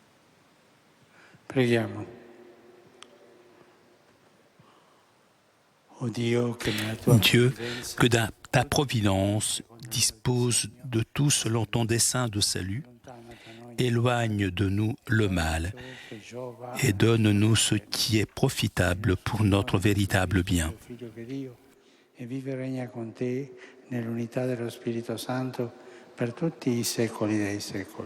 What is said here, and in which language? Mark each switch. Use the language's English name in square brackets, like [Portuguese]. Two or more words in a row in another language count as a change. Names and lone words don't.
[Italian] Preghiamo. [French] Dieu, que ta providence dispose de tout selon ton dessein de salut, éloigne de nous le mal et donne-nous ce qui est profitable pour notre véritable bien. [Italian] E vive e regna con te nell'unità dello Spirito Santo per tutti i secoli dei secoli.